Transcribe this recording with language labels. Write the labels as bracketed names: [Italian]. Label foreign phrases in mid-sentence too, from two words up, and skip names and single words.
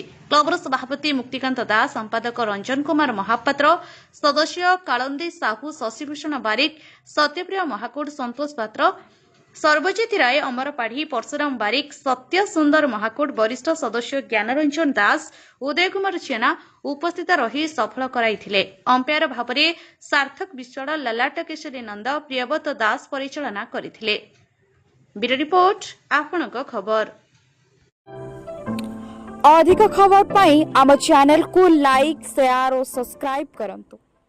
[Odia] କ୍ଲବର ସଭାପତି ମୁକ୍ତିକାନ୍ତ ଦାସ, ସମ୍ପାଦକ ରଞ୍ଜନ କୁମାର ମହାପାତ୍ର, ସଦସ୍ୟ କାଳନ୍ଦୀ ସାହୁ, ଶଶିଭୂଷଣ ବାରିକ, ସତ୍ୟପ୍ରିୟ ମହାକୁଡ, ସନ୍ତୋଷ ପାତ୍ର, ସର୍ବଜିତ ରାୟ, ଅମର ପାଢୀ, ପରଶୁରାମ ବାରିକ, ସତ୍ୟ ସୁନ୍ଦର ମହାକୁଡ, ବରିଷ୍ଠ ସଦସ୍ୟ ଜ୍ଞାନରଞ୍ଜନ ଦାସ, ଉଦୟ କୁମାର ଜେନା ଉପସ୍ଥିତ ରହି ସଫଳ କରାଇଥିଲେ। ଅମ୍ପାୟାର ଭାବରେ ସାର୍ଥକ ବିଶ୍ୱାଳ, ଲଲାଟ କେଶରୀ ନନ୍ଦ, ପ୍ରିୟବ୍ରତ ଦାସ ପରିଚାଳନା କରିଥିଲେ। ବ୍ୟୁରୋ ରିପୋର୍ଟ ଆପଣଙ୍କ ଖବର। ଅଧିକ ଖବର ପାଇଁ ଆମ ଚ୍ୟାନେଲ କୁ [English] like, share [Odia] ଓ ସବସ୍କ୍ରାଇବ କରନ୍ତୁ।